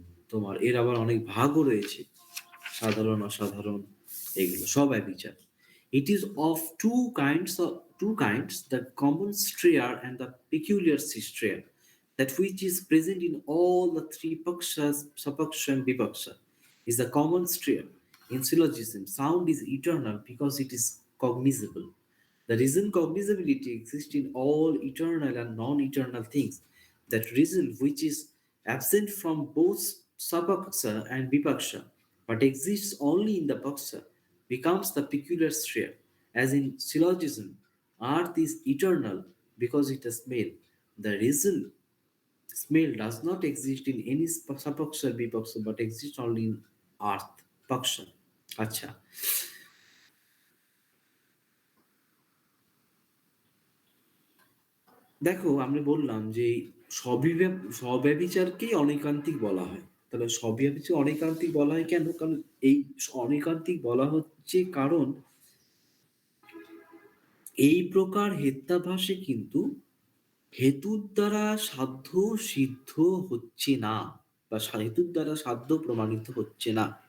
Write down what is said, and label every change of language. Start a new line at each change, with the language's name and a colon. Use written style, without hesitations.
Bangla: তোমার এর আবার অনেক ভাগও রয়েছে, সাধারণ অসাধারণ, এগুলো স্বব্যভিচার।
English: It is of two kinds, the common stria and the peculiar stria, that which is present in all the three pakshas, sapaksha and vipaksha, is the common stria. In syllogism, sound is eternal because it is cognizable. The reason cognizability exists in all eternal and non-eternal things. That reason which is absent from both sapaksha and vipaksha, but exists only in the paksha, becomes the peculiar stria. As in syllogism, earth is eternal because it has smell. The reason smell does not exist in any sapaksha or vipaksha, but exists only in earth, paksha.
Bangla: আচ্ছা, দেখো আমি বললাম যে স্বব্যভিচারকেই অনৈকান্তিক বলা হয়। তাহলে স্বব্যভিচার অনৈকান্তিক বলা হয় কেন? কারণ এই অনৈকান্তিক বলা হচ্ছে কারণ এই প্রকার হেত্যাভাসে কিন্তু হেতুর দ্বারা সাধ্য সিদ্ধ হচ্ছে না, বা হেতুর দ্বারা সাধ্য প্রমাণিত হচ্ছে না।